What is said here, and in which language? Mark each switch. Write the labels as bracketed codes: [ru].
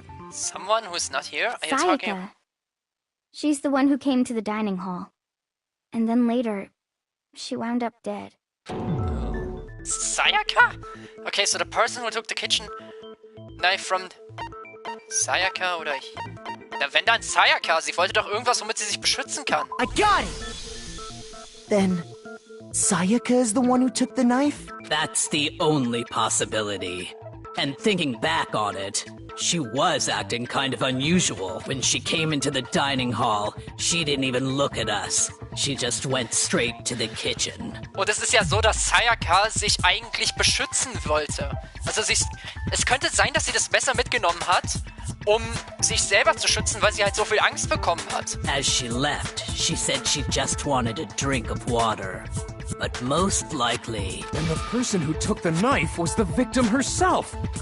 [en] Someone who's not here? Are you talking... Sayaka. She's the one who came to the dining hall. And then later, she wound up dead. Sayaka? Okay, so the person who took the kitchen knife from Sayaka oder... [de] Na, wenn dann Sayaka, sie wollte doch irgendwas, womit sie sich beschützen kann. [en] I got it! Then, Sayaka is the one who took the knife? That's the only possibility. And thinking back on it, she was acting kind of unusual. When she came into the dining hall, she didn't even look at us. She just went straight to the kitchen. [de] Und es ist ja so, dass Sayaka sich eigentlich beschützen wollte. Also es könnte sein, dass sie das Messer mitgenommen hat, um sich selber zu schützen, weil sie halt so viel Angst bekommen hat. [en] As she left, she said she just wanted a drink of water. But most likely... Then the person who took the knife was the victim herself.